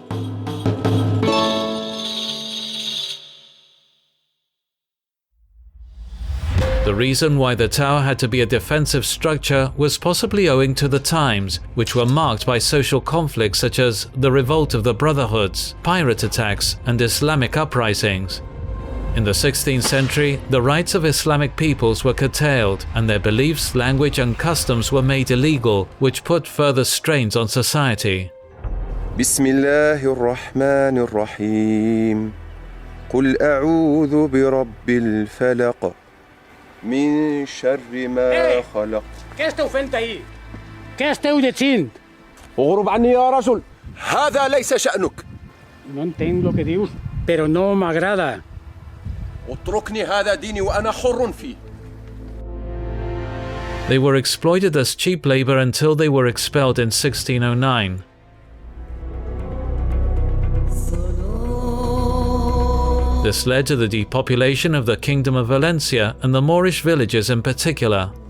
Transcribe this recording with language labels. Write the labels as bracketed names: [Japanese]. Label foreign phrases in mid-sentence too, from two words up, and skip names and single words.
[English] The reason why the tower had to be a defensive structure was possibly owing to the times, which were marked by social conflicts such as the revolt of the Brotherhoods, pirate attacks, and Islamic uprisings. In the 16th century, the rights of Islamic peoples were curtailed, and their beliefs, language, and customs were made illegal, which put further strains on society. [Arabic] بسم الله الرحمن الرحيم قل أعوذ برب الفلق من شر ما خلق. [Catalan] ¿Qué esteu fent ahí? Què esteu llegint? [Arabic] اغرب عني يا رجل، هذا ليس شأنك. [Catalan] No entenc lo que dius, però no m'agrada. [Arabic] اتركني، هذا ديني وأنا حر فيه. [English] They were exploited as cheap labor until they were expelled in 1609. This led to the depopulation of the Kingdom of Valencia and the Moorish villages in particular.